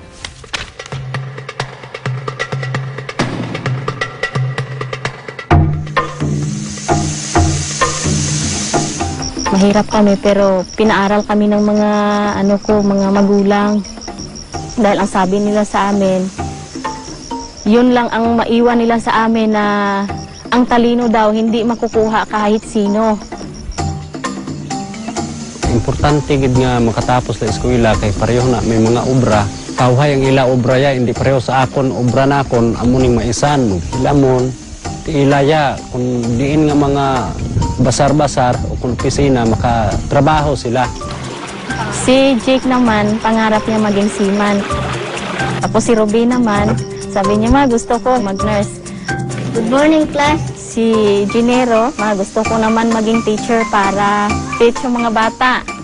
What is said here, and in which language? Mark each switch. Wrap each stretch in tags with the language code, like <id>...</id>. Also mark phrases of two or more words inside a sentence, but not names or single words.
<tl>Mahirap kami pero pinaaral kami ng mga mga magulang. Dahil ang sabi nila sa amin, yun lang ang maiwan nila sa amin na ang talino daw hindi makukuha kahit sino.</tl> <hil>Importante gid nga makatapos sa eskwela kay pareho na may mga obra. Kawhay ang ila obra ya hindi pareho sa akon obra na akon amuning maisan lamon ti ilaya kung diin nga mga basar-basar o kung opisina makatrabaho sila.</hil> <tl>Si Jake naman, pangarap niya maging seaman. Tapos si Ruby naman, sabi niya, ma, gusto ko mag-nurse.</tl> <en>Good morning, class.</en> <tl>Si Ginero, ma, gusto ko naman maging teacher para teach yung mga bata.</tl>